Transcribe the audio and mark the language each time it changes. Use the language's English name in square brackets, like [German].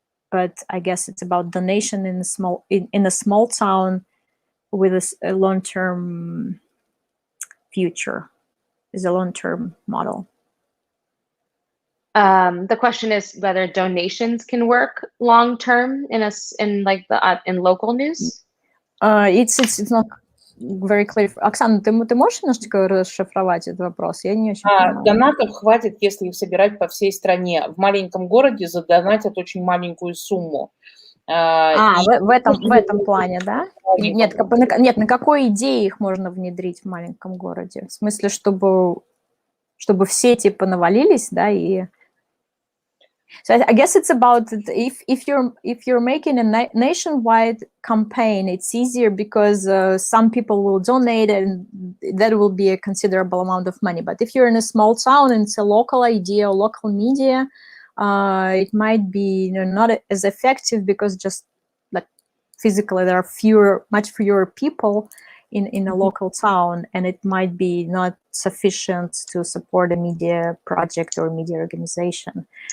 [English] But I guess it's about donation in a small town with a long-term future. is a long-term model? The question is whether donations can work long-term in local news. It's not very clear. [Russian] Оксана, ты можешь немножечко расшифровать этот вопрос? Я не очень понимаю. Донатов хватит, если их собирать по всей стране. В маленьком городе задонатят очень маленькую сумму. В этом плане, да? Нет, на какой идее их можно внедрить в маленьком городе? В смысле, чтобы все типа навалились, да, и... [English] So I guess it's about if you're making a nationwide campaign, it's easier because some people will donate and that will be a considerable amount of money. But if you're in a small town and it's a local idea or local media, it might be not as effective because just like physically there are much fewer people in a local town, and it might be not sufficient to support a media project or media organization.